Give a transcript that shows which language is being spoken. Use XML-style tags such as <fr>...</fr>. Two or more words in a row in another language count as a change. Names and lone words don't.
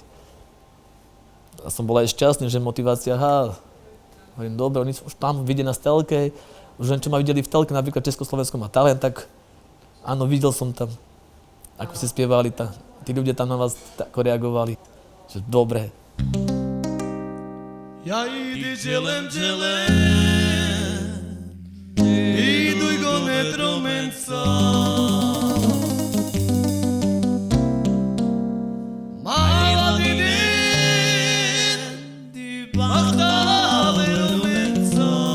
<sk>A som bol aj šťastný, že motivácia, hovorím, dobre, oni už tam vidia na telke, už len čo ma videli v telke, napríklad Československo má talent, tak áno, videl som tam. Ako si spievali, tí ľudia tam na vás tako reagovali, že dobre.</sk> <rom>Ja idi dželem, iduj go netromenca. Mala dinen, di bahtale romenca.</rom>